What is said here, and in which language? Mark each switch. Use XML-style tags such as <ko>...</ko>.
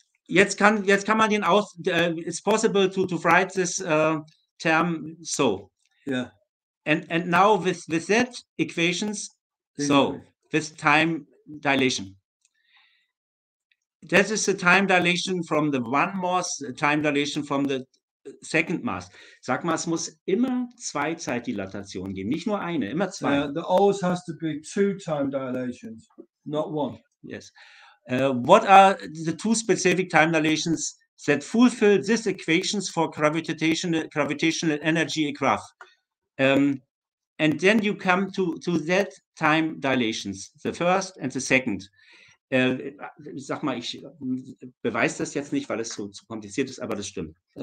<de>Jetzt kann man den</de> <en>it's possible to write this term so. Yeah. And now with that equations, so with time dilation. That is the time dilation from the one mass, time dilation from the second mass.</en> <de>Sag mal, es muss immer 2 Zeitdilatationen geben, nicht nur eine, immer 2.</de> <en>There always has to be 2 time dilations, not 1. Yes. What are the 2 specific time dilations that fulfill these equations for gravitational energy graph? And then you come to that time dilations, the first and the second.</en> <de>Sag mal, ich beweise das jetzt nicht, weil es so zu kompliziert ist, aber das stimmt.</de>